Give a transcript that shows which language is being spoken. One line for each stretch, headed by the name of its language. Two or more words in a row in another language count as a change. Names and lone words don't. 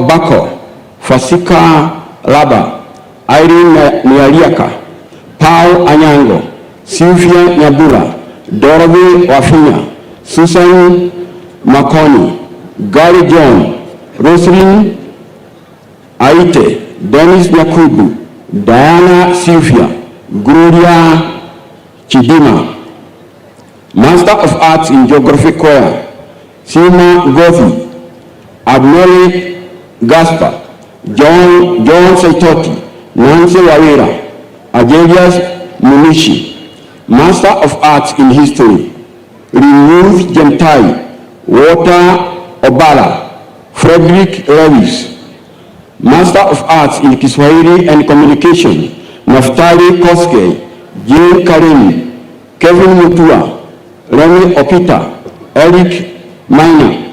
English: Bako, Fasika Laba, Irene Nialiaka, Paul Anyango, Sylvia Nyabula, Dorothy Wafinya, Susan Makoni, Gary John, Roslyn Aite, Dennis Nyakubu, Diana Sylvia, Gloria Chidima. Master of Arts in Geography, CUEA, Sima Gothi, Abneli Gaspar, John Saitoti, Nancy Wawira, Agelius Munishi. Master of Arts in History, Ruth Gentai, Walter Obala, Frederick Lewis. Master of Arts in Kiswahili and Communication, Naftali Koske, Jane Karim, Kevin Mutua, Remy Opita, Eric Minor.